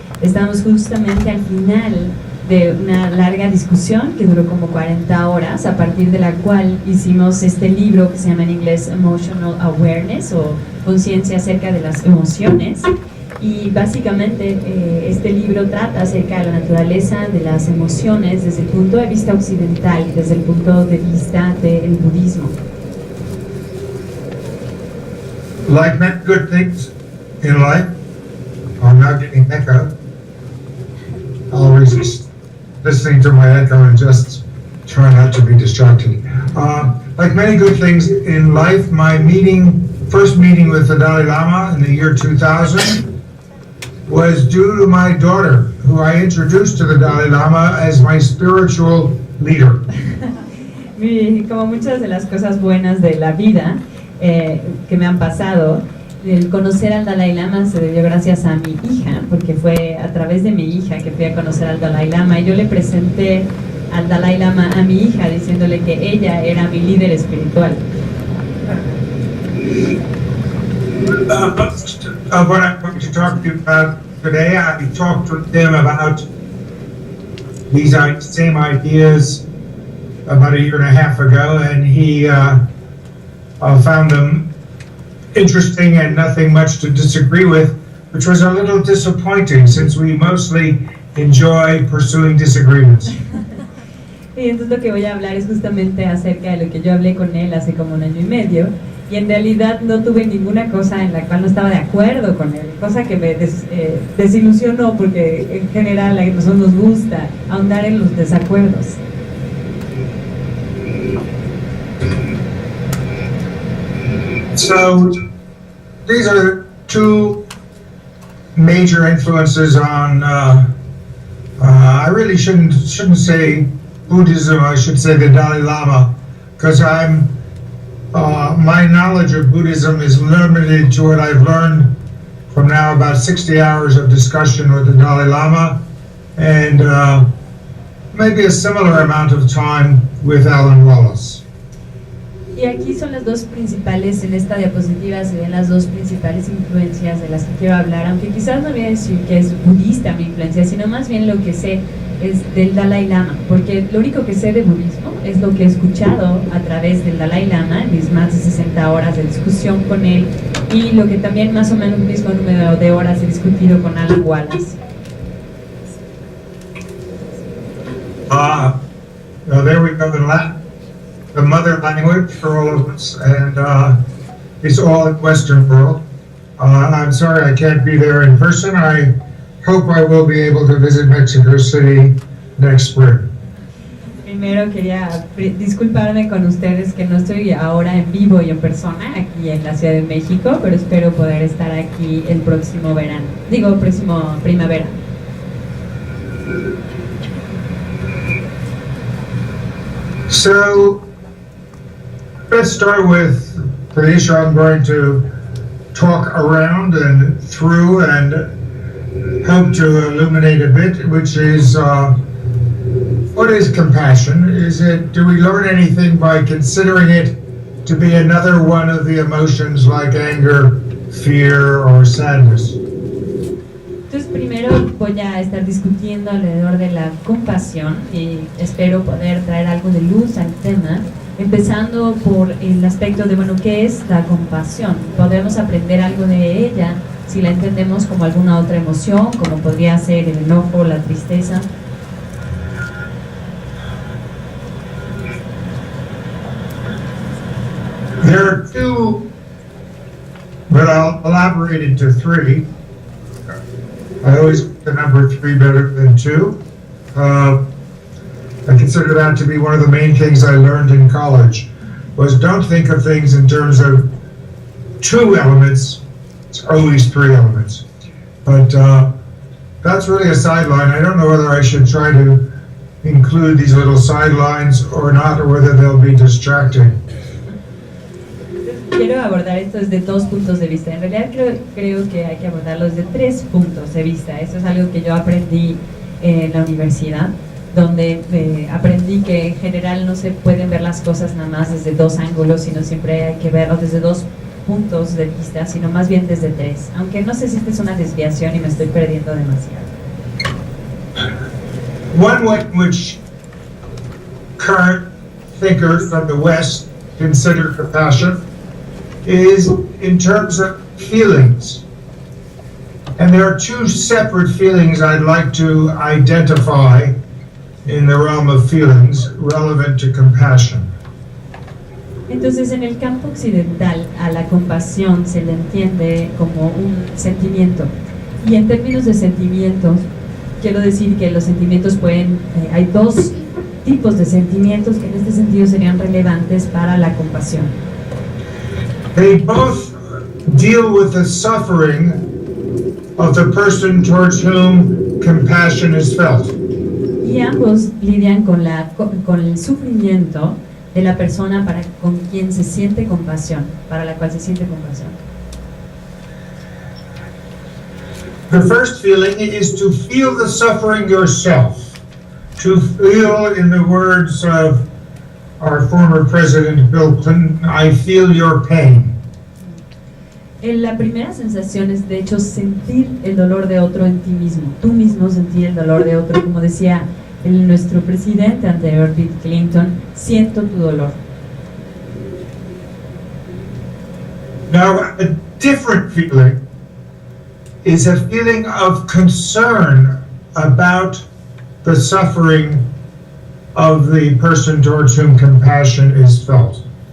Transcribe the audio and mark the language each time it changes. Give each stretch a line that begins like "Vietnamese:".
Spanish: Estamos justamente al final de una larga discusión que duró como 40 horas, a partir de la cual hicimos este libro que se llama en inglés Emotional Awareness, o conciencia acerca de las emociones. Y básicamente este libro trata acerca de la naturaleza de las emociones desde el punto de vista occidental, desde el punto de vista del budismo.
English: Like many good things in life, I'm now getting echo. I'll resist listening to my echo and just try not to be distracted. Like many good things in life, my first meeting with the Dalai Lama in the year 2000 was due to my daughter, who I introduced to the Dalai Lama as my spiritual leader.
Spanish: Como muchas de las cosas buenas de la vida que me han pasado, el conocer al Dalai Lama se debió gracias a mi hija, porque fue a través de mi hija que fui a conocer al Dalai Lama, y yo le presenté al Dalai Lama a mi hija diciéndole que ella era mi líder espiritual.
English: What I'm going to talk to you about today, I talked with them about these same ideas about a year and a half ago, and he found them interesting and nothing much to disagree with, which was a little disappointing since we mostly enjoy pursuing disagreements.
Spanish: Y entonces lo que voy a hablar es justamente acerca de lo que yo hablé con él hace como 1 año y medio, y en realidad no tuve ninguna cosa en la cual no estaba de acuerdo con él, cosa que me desilusionó, porque en general a nosotros nos gusta ahondar en los desacuerdos.
English: So these are two major influences on I really shouldn't say Buddhism, I should say the Dalai Lama, because my knowledge of Buddhism is limited to what I've learned from now about 60 hours of discussion with the Dalai Lama, and maybe a similar amount of time with Alan Wallace.
Spanish: Y aquí son las dos principales, en esta diapositiva se ven las dos principales influencias de las que quiero hablar, aunque quizás no voy a decir que es budista mi influencia, sino más bien lo que sé es del Dalai Lama, porque lo único que sé de budismo es lo que he escuchado a través del Dalai Lama en mis más de 60 horas de discusión con él, y lo que también más o menos el mismo número de horas he discutido con Alan Wallace.
English: There we go, the mother language for all of us, and it's all in Western world. I'm sorry I can't be there in person. I hope I will be able to visit Mexico City next spring.
Spanish: Primero quería disculparme con ustedes que no estoy ahora en vivo y en persona aquí en la Ciudad de México, pero espero poder estar aquí el próximo verano, próximo primavera.
English: So, let's start with the issue I'm going to talk around and through and hope to illuminate a bit, which is what is compassion? Do we learn anything by considering it to be another one of the emotions like anger, fear, or sadness?
Spanish: Entonces primero voy a estar discutiendo alrededor de la compasión y espero poder traer algo de luz al tema, empezando por el aspecto de, ¿qué es la compasión? Podemos aprender algo de ella si la entendemos como alguna otra emoción, como podría ser el enojo, la tristeza.
English: There are two, but I'll elaborate into three. I always like the number 3 better than 2. I consider that to be one of the main things I learned in college, was don't think of things in terms of 2 elements, it's always 3 elements. But that's really a sideline. I don't know whether I should try to include these little sidelines or not, or whether they'll be distracting.
Spanish: Quiero abordar esto desde 2 puntos de vista. En realidad creo que hay que abordarlo desde 3 puntos de vista. Eso es algo que yo aprendí en la universidad, donde aprendí que en general no se pueden ver las cosas nada más desde 2 ángulos, sino siempre hay que verlo desde 2 puntos de vista, sino más bien desde 3. Aunque no sé si esta es una desviación y me estoy perdiendo demasiado.
English: One way in which current thinkers from the West consider compassion is in terms of feelings. And there are 2 separate feelings I'd like to identify in the realm of feelings relevant to compassion.
Spanish: Entonces, en el campo occidental, a la compasión se le entiende como un sentimiento. Y en términos de sentimientos, quiero decir que los sentimientos hay 2 tipos de sentimientos que en este sentido serían relevantes para la compasión.
English: They both deal with the suffering of the person towards whom compassion is felt.
Spanish: Y ambos lidian con el sufrimiento de la persona con quien se siente compasión, para la cual se siente compasión.
English: The first feeling is to feel the suffering yourself, to feel, in the words of our former president Bill Clinton, I feel your pain.
Spanish: La primera sensación es, de hecho, sentir el dolor de otro en ti mismo. Tú mismo sentir el dolor de otro, como decía nuestro presidente anterior, Bill Clinton, siento tu dolor.
English: Now, a different feeling is a feeling of concern about the suffering of the person towards whom compassion is felt.